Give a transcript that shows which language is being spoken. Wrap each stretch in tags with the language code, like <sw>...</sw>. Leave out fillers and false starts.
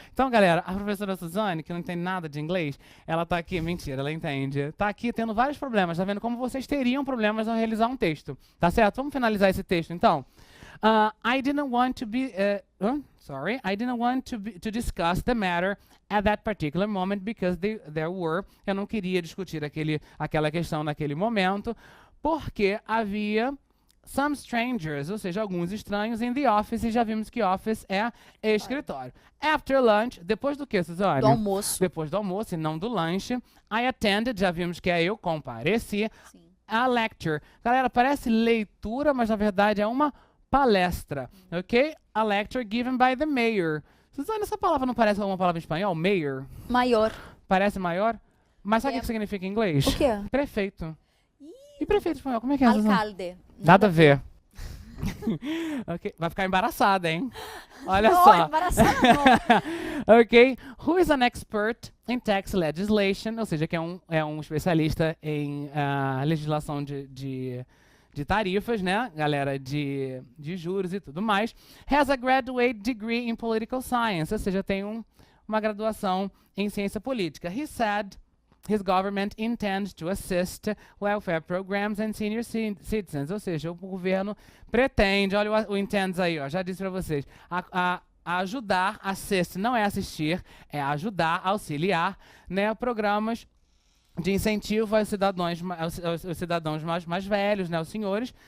<pt>Então, galera, a professora Suzane, que não entende nada de inglês, ela tá aqui, mentira, ela entende. Tá aqui tendo vários problemas, tá vendo como vocês teriam problemas ao realizar um texto. Tá certo? Vamos finalizar esse texto, então.</pt> <en>I didn't want to be... I didn't want to discuss the matter at that particular moment because there were...</en> <pt>Eu não queria discutir aquela questão naquele momento, porque havia...</pt> <en>some strangers,</en> <pt>ou seja, alguns estranhos</pt> <en>in the office,</en> <pt>e já vimos que office é escritório.</pt> <en>After lunch,</en> <pt>depois do que, Suzane? Do almoço. Depois do almoço e não do lanche.</pt> <en>I attended,</en> <pt>já vimos que é eu compareci. Sim.</pt> <en>A lecture.</en> <pt>Galera, parece leitura, mas na verdade é uma palestra, ok?</pt> <en>A lecture given by the mayor.</en> <pt>Suzane, essa palavra não parece uma palavra em espanhol?</pt> <en>Mayor?</en> <pt>Maior. Parece maior? Mas sabe o que significa em inglês? O quê? Prefeito. E prefeito espanhol, como é que é? Alcalde. Nada a ver. Okay. Vai ficar embaraçada, hein? Olha não, só. Embaraçada não. Ok.</pt> <en>Who is an expert in tax legislation?</en> <pt>Ou seja, que é um especialista em legislação de tarifas, né? Galera, de juros e tudo mais.</pt> <en>Has a graduate degree in political science.</en> <pt>Ou seja, tem uma graduação em ciência política.</pt> <en>He said... His government intends to assist welfare programs and senior citizens.</en> <pt>Ou seja, o governo pretende, olha o intends aí, ó, já disse para vocês, a ajudar, assist não é assistir, é ajudar, auxiliar, né, programas de incentivo aos cidadãos mais velhos, né, os senhores.</pt>